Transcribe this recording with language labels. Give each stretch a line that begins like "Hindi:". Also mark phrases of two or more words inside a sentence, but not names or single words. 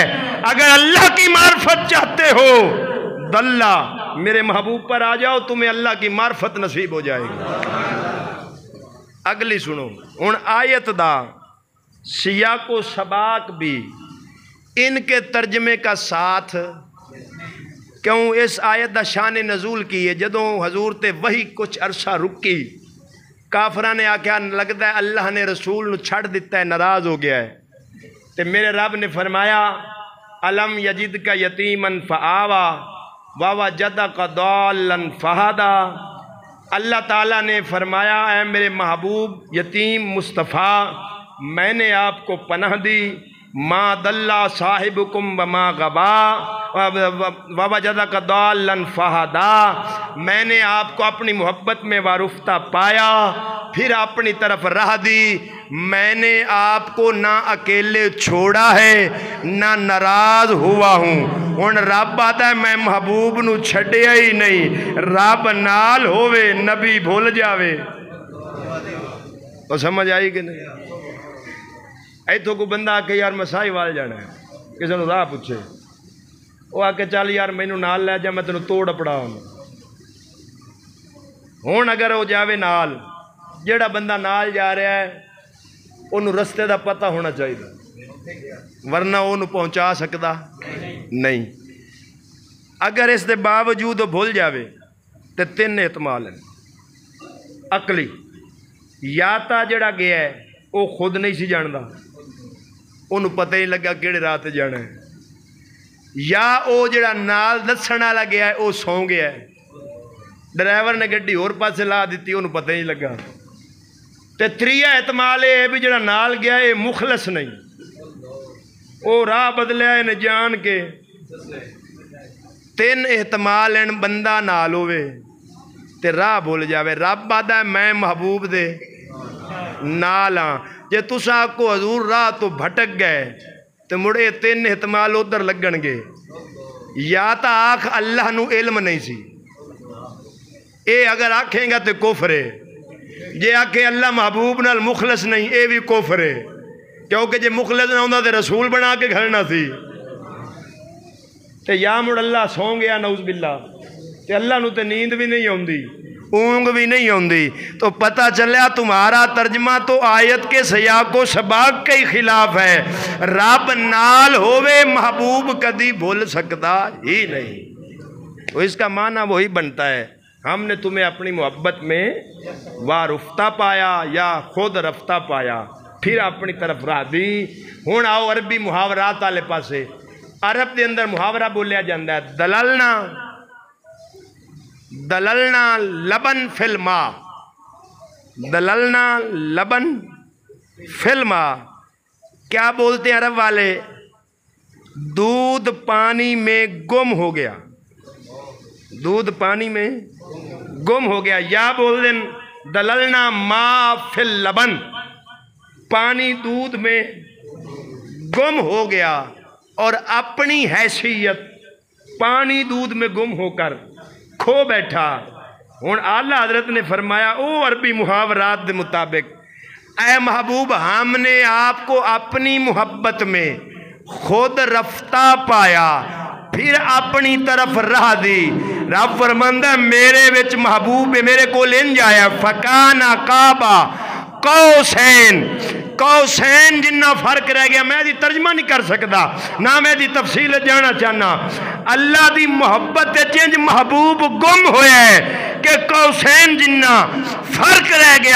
Urdu: اگر اللہ کی معرفت چاہتے ہو دلہ، میرے محبوب پر آ جاؤ، تمہیں اللہ کی معرفت نصیب ہو جائے گی۔
Punjabi: اگلی سنو، ان آیت دا سیاق و سباق بھی ان کے ترجمے کا ساتھ، کیوں اس آیت دا شان نزول کی ہے جدوں حضور تے وہی کچھ عرصہ رکی، کافرہ نے آکھیا لگتا ہے اللہ نے رسول نو چھڑ دیتا ہے، ناراض ہو گیا ہے، تے میرے رب نے فرمایا
Arabic: الم یجد کا یتیمن فآوا ووجدک ضالا فہدا۔
Urdu: اللہ تعالیٰ نے فرمایا اے میرے محبوب یتیم مصطفیٰ، میں نے آپ کو پناہ دی،
Arabic: ما دلّا صاحبکم وما غوا ووجدک ضالا فہدا،
Urdu: میں نے آپ کو اپنی محبت میں وارفتہ پایا، پھر اپنی طرف راہ دی، میں نے آپ کو نہ اکیلے چھوڑا ہے نہ ناراض ہوا ہوں۔
Punjabi: ہن رب آتا ہے میں محبوب نو چھڑیا ہی نہیں، رب نال ہووے نبی بھول جاوے۔
Urdu: تو سمجھ آئی کہ نہیں؟
Punjabi: ایتھوں کو بندہ آ کے یار مسائی وال جانا ہے، کسی نے راہ پوچھے، وہ آ کے چل یار مینو نال لے جا، میں تینوں توڑ پڑا ہوں۔ ہن اگر وہ جاوے نال، جیڑا بندہ نال جا رہا ہے انہوں رستے دا پتہ ہونا چاہیے، ورنہ انہوں پہنچا سکتا نہیں۔ اگر اس دے باوجود وہ بھول جاوے تو تین احتمال ہیں۔ عقلی، یا تا جڑا گیا ہے وہ خود نہیں سی جاندا، انہوں پتہ ہی لگا کیڑے راہ تے جانا ہے، یا او جڑا نال دسن والا گیا ہے وہ سو گیا ہے، ڈرائیور نے گڈی اور پاسے لا دیتی، انہوں پتہ ہی لگا۔ تے تریہ احتمال ہے بھی جڑا نال گیا ہے مخلص نہیں، وہ راہ بدلیا ہے جان کے۔ تین احتمال ہیں، بندہ نال ہوئے تے راہ بھول جاوے۔ رب آدھا ہے میں محبوب دے نال ہاں، جے تساں کو حضور راہ تو بھٹک گئے تے مڑے تین احتمال ادھر لگن گے، یا تا آکھ اللہ نو علم نہیں سی، اے اگر آکھیں گا تے کفر ہے، جے آکھے اللہ محبوب نال مخلص نہیں، اے بھی کفر ہے، کیونکہ جے مخلص نہ ہوندا تے رسول بنا کے گھرنا سی، تے یا مڑ اللہ سو گیا
Arabic: نعوذ باللہ،
Punjabi: تے اللہ نو تے نیند بھی نہیں ہوندی، اونگ بھی نہیں ہوندی۔
Urdu: تو پتہ چلیا تمہارا ترجمہ تو آیت کے سیاق و سباق کے خلاف ہے۔
Punjabi: رب نال ہووے محبوب کدی بھول سکتا ہی نہیں۔
Urdu: تو اس کا معنی وہی بنتا ہے ہم نے تمہیں اپنی محبت میں وارفتہ پایا یا خود رفتہ پایا پھر اپنی طرف راہ دی.
Punjabi: ہوں آؤ عربی محاورات والے پاسے.
Urdu: عرب دے اندر محاورہ بولیا جاتا ہے
Arabic: دللنا لبن فی الماء. دللنا لبن فی الماء
Urdu: کیا بولتے ہیں عرب والے؟ دودھ پانی میں گم ہو گیا. دودھ پانی میں گم ہو گیا. یا بول دیں
Arabic: دللنا ما فی اللبن
Urdu: پانی دودھ میں گم ہو گیا اور اپنی حیثیت پانی دودھ میں گم ہو کر کھو بیٹھا. ہوں اعلیٰ حضرت نے فرمایا او عربی محاورات کے مطابق اے محبوب ہم نے آپ کو اپنی محبت میں خود رفتہ پایا پھر اپنی طرف راہ دی.
Punjabi: رب فرماندا میرے وچ محبوب میرے کول انج آیا
Arabic: فکانا قابا قوسین.
Punjabi: قوسین جنہ فرق رہ گیا میں دی ترجمہ نہیں کر سکتا نہ میں دی تفصیل جانا چاہنا. اللہ دی محبت چنج محبوب گم ہویا ہے کہ قوسین جنہ فرق رہ گیا.